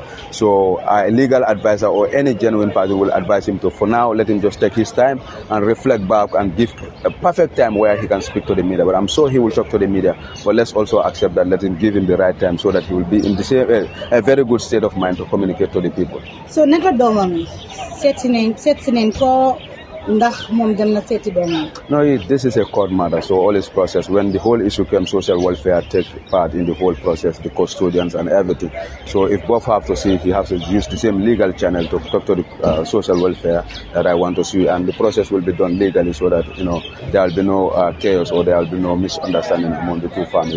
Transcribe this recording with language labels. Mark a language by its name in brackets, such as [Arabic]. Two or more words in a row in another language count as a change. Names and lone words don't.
[English] So a legal advisor or any genuine party will advise him to, for now, let him just take his time and reflect back and give a perfect time where he can speak to the media. But I'm sure he will talk to the media. But let's also accept that, let him give him the right time so that he will be in a very good state of mind to communicate to the people. [Wolof] So naka domam setinen ko ndax moom dem na seeti doomam. [English] No, this is a court matter, so all is process. When the whole issue came, social welfare take part in the whole process, the custodians and everything. So if both have to see, he has to use the same legal channel to talk to the social welfare that I want to see, and the process will be done legally so that there will be no chaos or there will be no misunderstanding among the two families.